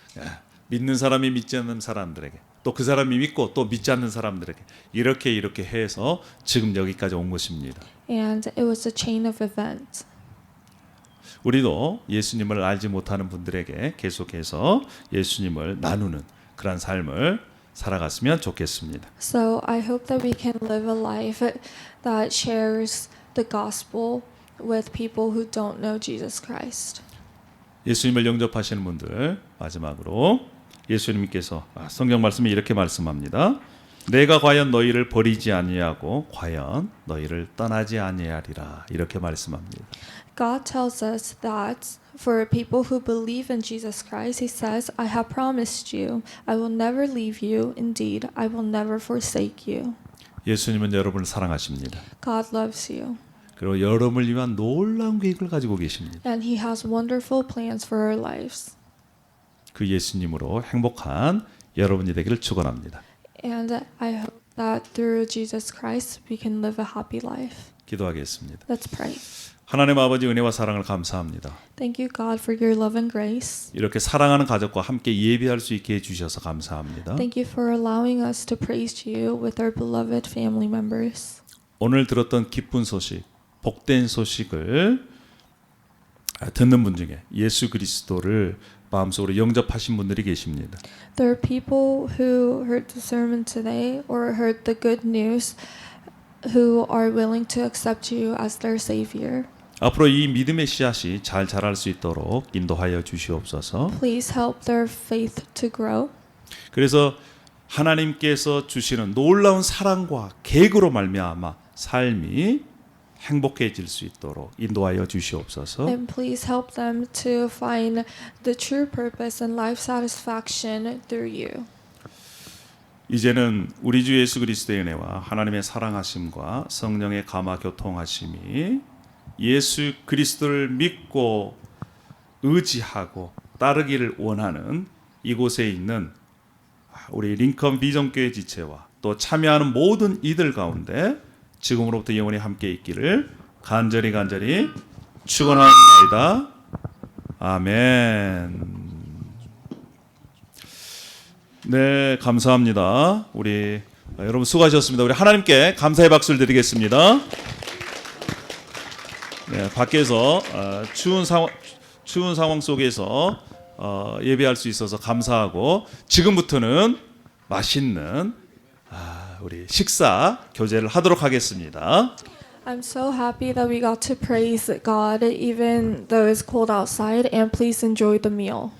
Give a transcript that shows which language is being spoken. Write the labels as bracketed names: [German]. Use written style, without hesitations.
[Korean] 예, 믿는 사람이 믿지 않는 사람들에게 또 그 사람이 믿고 또 믿지 않는 사람들에게 이렇게 해서 지금 여기까지 온 것입니다. [English] And it was a chain of events. [Korean] 우리도 예수님을 알지 못하는 분들에게 계속해서 예수님을 나누는 그런 삶을 살아갔으면 좋겠습니다. [English] So I hope that we can live a life that shares the gospel with people who don't know Jesus Christ. [Korean] 예수님을 영접하시는 분들 마지막으로 예수님께서 성경 말씀이 이렇게 말씀합니다. 내가 과연 너희를 버리지 아니하고 과연 너희를 떠나지 아니하리라 이렇게 말씀합니다. [English] God tells us that for people who believe in Jesus Christ, He says, I have promised you, I will never leave you. Indeed, I will never forsake you. [Korean] 예수님은 여러분을 사랑하십니다. [English] God loves you. [Korean] 그리고 여러분을 위한 놀라운 계획을 가지고 계십니다. [English] And He has wonderful plans for our lives. [Korean] 그 예수님으로 행복한 여러분이 되기를 축원합니다. [English] And I hope that through Jesus Christ, we can live a happy life. [Korean] 기도하겠습니다. [English] Let's pray. [Korean] 하나님 아버지 은혜와 사랑을 감사합니다. [English] Thank you, God, for your love and grace. [Korean] 이렇게 사랑하는 가족과 함께 예배할 수 있게 해주셔서 감사합니다. [English] Thank you for allowing us to praise you with our beloved family members. [Korean] 오늘 들었던 기쁜 소식, 복된 소식을 듣는 분 중에 예수 그리스도를 마음속으로 영접하신 분들이 계십니다. [English] There are people who heard the sermon today or heard the good news who are willing to accept you as their Savior. [Korean] 앞으로 이 믿음의 씨앗이 잘 자랄 수 있도록 인도하여 주시옵소서. [English] Please help their faith to grow. [Korean] 그래서 하나님께서 주시는 놀라운 사랑과 계획으로 말미암아 삶이 행복해질 수 있도록 인도하여 주시옵소서. [English] And please help them to find the true purpose and life satisfaction through you. [Korean] 이제는 우리 주 예수 그리스도의 은혜와 하나님의 사랑하심과 성령의 감화 교통하심이 예수 그리스도를 믿고 의지하고 따르기를 원하는 이곳에 있는 우리 링컨 비전교회 지체와 또 참여하는 모든 이들 가운데 지금으로부터 영원히 함께 있기를 간절히 축원합니다. 아멘. 네, 감사합니다. 우리 여러분 수고하셨습니다. 우리 하나님께 감사의 박수를 드리겠습니다. 네, 밖에서 추운 상황 속에서 예배할 수 있어서 감사하고 지금부터는 맛있는 우리 식사 교제를 하도록 하겠습니다. [English] I'm so happy that we got to praise God even though it's cold outside, and please enjoy the meal.